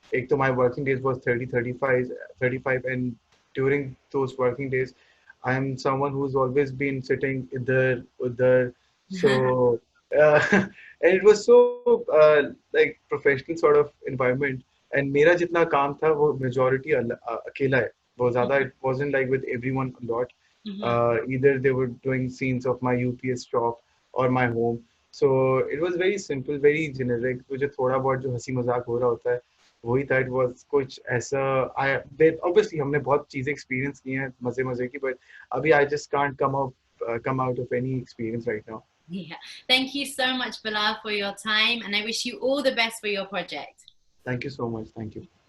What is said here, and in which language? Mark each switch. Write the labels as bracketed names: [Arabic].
[Hindi] एक तो [English] my working days was 30, 35, and during those working days, I'm someone who's always been sitting idhar, so and it was so like professional sort of environment. And [Hindi] मेरा जितना काम था वो majority अकेला है. वो ज़्यादा, [English] it wasn't like with everyone a lot. Either they were doing scenes of my UPS shop or my home. So it was very simple, very generic. [Hindi] तो जो थोड़ा बहुत जो हंसी मजाक हो रहा होता है वही था. [English] It was [Hindi] कुछ ऐसा, [English] obviously [Hindi] हमने बहुत चीजें experience की हैं मजे मजे की, [English] but [Hindi] अभी [English] I just can't come out of any experience right now. Yeah. Thank you so much, Bella, for your time, and I wish you all the best for your project. Thank you so much. Thank you.